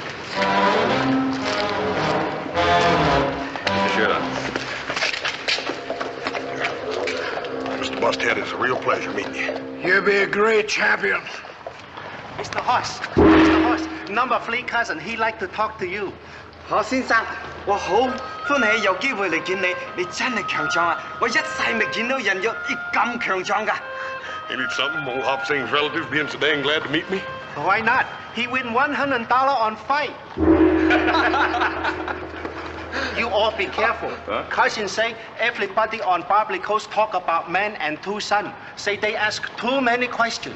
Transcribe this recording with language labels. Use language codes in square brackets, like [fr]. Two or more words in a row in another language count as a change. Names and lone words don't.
[en] Get your shirt on. Mr. Busthead, it's a real pleasure meeting you. You'll be a great champion. Mr. Hoss. Mr. Hoss, number 3 cousin, he like to talk to you. [yue] 何先生，我好歡喜有機會嚟見你，你真係強壯啊！我一世未見到人有你咁強壯㗎。 [en] Ain't it something, old Hop Sing's relatives being so dang glad to meet me? Why not? He win $100 on fight. You all be careful. Huh? Cousin say everybody on Barbary Coast talk about man and 2 sons. Say they ask too many questions.